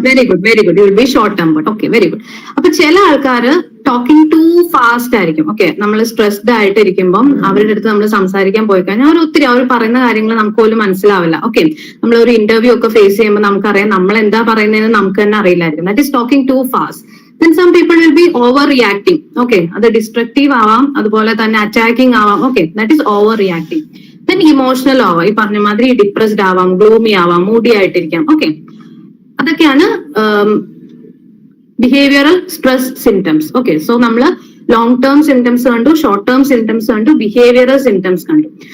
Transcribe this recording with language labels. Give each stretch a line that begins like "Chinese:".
English: Very good, very good. You will be short tempered. Okay, very good.
Malayalam: അപ്പൊ ചില ആൾക്കാര്
English: talking too fast
Malayalam: ആയിരിക്കും. Okay, നമ്മൾ stressed ആയിട്ടിരിക്കുമ്പോൾ അവരുടെ അടുത്ത് നമ്മൾ സംസാരിക്കാൻ പോയി കഴിഞ്ഞാൽ അവർ പറയുന്ന കാര്യങ്ങൾ നമുക്ക് പോലും മനസ്സിലാവില്ല. ഓക്കെ, നമ്മൾ ഒരു ഇന്റർവ്യൂ ഒക്കെ ഫേസ് ചെയ്യുമ്പോൾ നമുക്കറിയാം നമ്മൾ എന്താ പറയുന്നതെന്ന് നമുക്ക് തന്നെ അറിയില്ലായിരിക്കും.
English: That is talking too fast. Then some people will be overreacting.
Malayalam: Okay, അത് ഡിസ്ട്രക്റ്റീവ് ആവാം, അതുപോലെ തന്നെ അറ്റാക്കിംഗ് ആവാം. Okay,
English: That is over reacting.
Malayalam: Then emotional ആവാം, ഈ പറഞ്ഞ മാതിരി ഡിപ്രസ്ഡ് ആവാം, ഗ്ലൂമി ആവാം, മൂഡി ആയിട്ടിരിക്കാം. ഓക്കെ, അതൊക്കെയാണ് behavioural stress symptoms. Okay, so നമ്മള് ലോങ് ടേം സിംറ്റംസ് കണ്ടു, ഷോർട്ട് ടേം സിംറ്റംസ് കണ്ടു, ബിഹേവിയറൽ സിംറ്റംസ് കണ്ടു.